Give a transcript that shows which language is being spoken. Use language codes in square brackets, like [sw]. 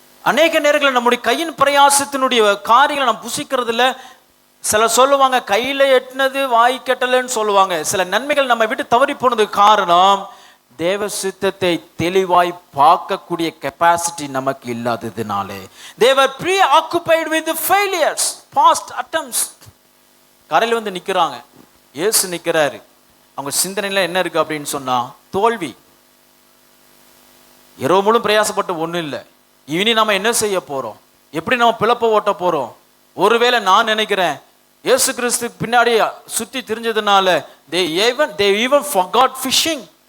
[ta] அநேக நேரங்களில் நம்முடைய கையின் பிரயாசத்தினுடைய காரியங்களை நம்ம புசிக்கிறது இல்லை. சில சொல்லுவாங்க கையில எட்டினது வாய் கெட்டலன்னு சொல்லுவாங்க. சில நன்மைகள் நம்ம விட்டு தவறி போனதுக்கு காரணம் தேவ சித்தத்தை தெளிவாய் பார்க்கக்கூடிய கெப்பாசிட்டி நமக்கு இல்லாததினாலே. [en] They were preoccupied with the failures, past attempts. [ta] கரையில் நிக்கிறாங்க, இயேசு நிக்கிறாரு. அவங்க சிந்தனையில என்ன இருக்கு அப்படின்னு சொன்னா தோல்வி. இரவு முழு பிரயாசப்பட்ட ஒண்ணும் இல்லை. இனி நம்ம என்ன செய்ய போறோம், எப்படி நம்ம பிளப்ப ஓட்ட போறோம்? ஒருவேளை நான் நினைக்கிறேன் இயேசு கிறிஸ்து பின்னாடி சுத்தி திரிஞ்சதுனால [en] they even forgot fishing.